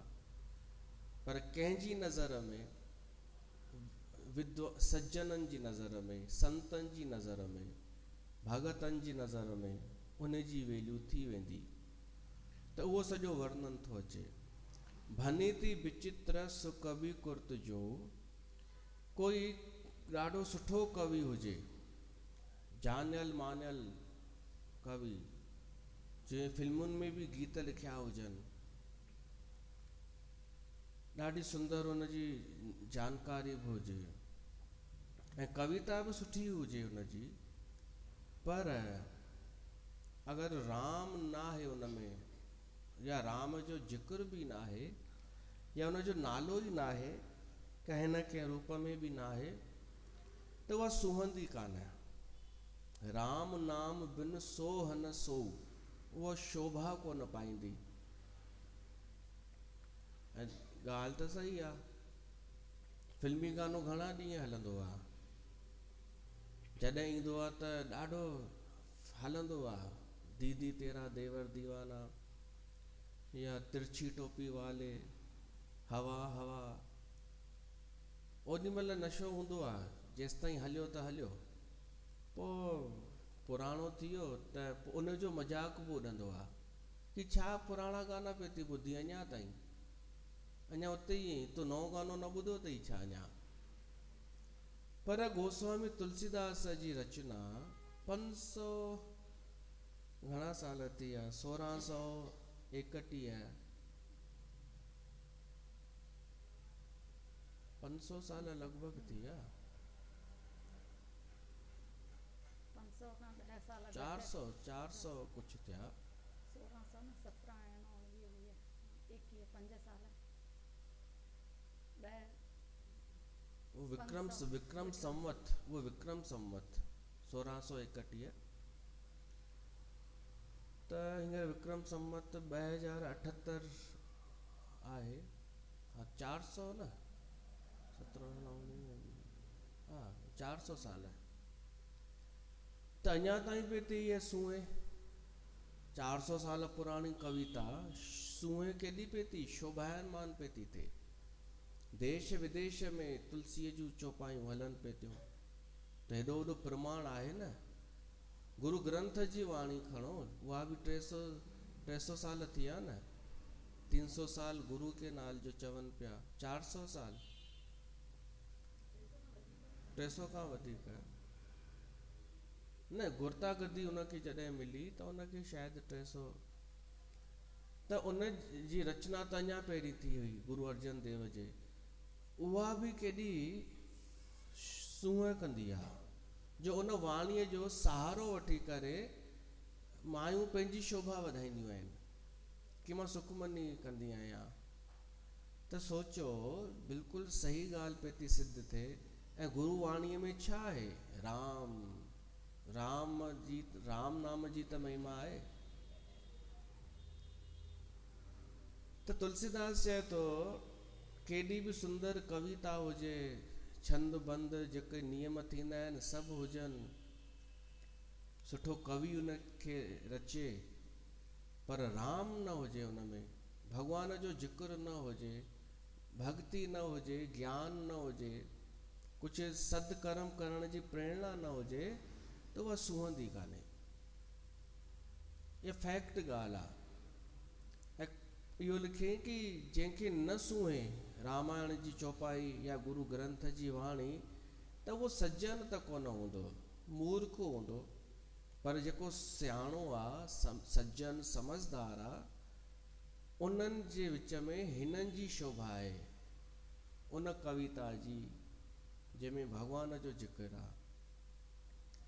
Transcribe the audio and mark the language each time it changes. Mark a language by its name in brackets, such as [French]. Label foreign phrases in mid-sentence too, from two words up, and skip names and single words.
[Sindhi] पर कंहिंजी नज़र में, सज्जननि जी नज़र में, संतनि जी नज़र में, भगतनि जी नज़र में उन जी वैल्यू थी वेंदी, त उहो सॼो वर्णन थो अचे। [Awadhi] भनीति विचित्र सुकवि कुर्त [Sindhi] जो, कोई ॾाढो सुठो कवि हुजे, जानियल मानियल कवि, जंहिं फिल्मुनि में बि गीत लिखिया हुजनि, ॾाढी सुंदर हुनजी जानकारी बि हुजे, ऐं कविता बि सुठी हुजे हुनजी, पर अगरि राम न आहे उन में, या राम जो जिक्र बि न आहे, या हुनजो नालो ई न आहे, कंहिं न कंहिं रूप में बि न आहे, त उहा सुहंदी कान। [Awadhi] राम नाम बिन सोह न सो, [Sindhi] उहा शोभा कोन पाईंदी। ऐं ॻाल्हि त सही आहे, फिल्मी गानो घणा ॾींहं हलंदो आहे, जॾहिं ईंदो आहे त ॾाढो हलंदो आहे, दीदी तेरा देवर दीवाना, या तिरछी टोपी वाले, हवा हवा, ओॾी महिल नशो हूंदो आहे, जेसि ताईं हलियो त हलियो, पोइ पुराणो थी वियो त उनजो मज़ाक बि उॾंदो आहे कि छा पुराणा गाना पई थी ॿुधी अञा ताईं, अञा उते ई तूं नओं गानो न ॿुधो अथई छा अञा। पर गोस्वामी तुलसीदास जी रचना 500 घणा साल थी विया, 1631, 500 साल लॻभॻि थी विया, 400 कुझु थिया, विक्रम संवत, वो विक्रम संवत 1631, त हींअर विक्रम संवत 2078 आहे। हा 400 न, 17 हा 400 साल, त अञा ताईं पई थी इहे सूंहें, 400 साल पुराणी कविता सूंहें केॾी पई थी, शोभायमान पई थी थिए, देश विदेश में तुलसीअ जूं चौपायूं हलनि पई थियूं, त हेॾो वॾो प्रमाण आहे न। गुरु ग्रंथ जी वाणी खणो, उहा बि 300 साल थी विया न, 300 साल गुरु के नाल जो चवनि पिया, 400 साल, 300 खां वधीक न, गुरता गद्दी उनखे जॾहिं मिली त उनखे शायदि 300, त उन जी रचना त अञा पहिरीं थी हुई गुरु अर्जन देव जे, उहा बि केॾी सूंहं कंदी आहे, जो उन वाणीअ जो सहारो वठी करे मायूं पंहिंजी शोभा वधाईंदियूं आहिनि कि मां सुखमनी कंदी आहियां। त सोचो, बिल्कुलु सही ॻाल्हि पई थी सिद्ध थिए, ऐं गुरु वाणीअ में छा आहे, राम नाम जी त महिमा आहे। त तुलसीदास चए थो, केॾी बि सुंदर कविता हुजे, छंद बंद जेके नियम थींदा आहिनि सभु हुजनि, सुठो कवि उनखे रचे, पर राम न हुजे उन में, भॻवान जो जिक्र न हुजे, भक्ति न हुजे, ज्ञान न हुजे, कुझु सदकर्म करण जी प्रेरणा न हुजे, त उहा सूहंदी कान्हे। इहा फैक्ट ॻाल्हि आहे। ऐं इहो लिखे कि जंहिंखे न सूहे रामायण जी चौपाई या गुरु ग्रंथ जी वाणी, त उहो सज्जन त कोन हूंदो, मूर्ख हूंदो। पर जेको सियाणो आहे, सज्जन समझदार आहे, उन्हनि जे विच में हिननि जी शोभा आहे, उन कविता जी जंहिंमें भॻवान जो ज़िक्र आहे।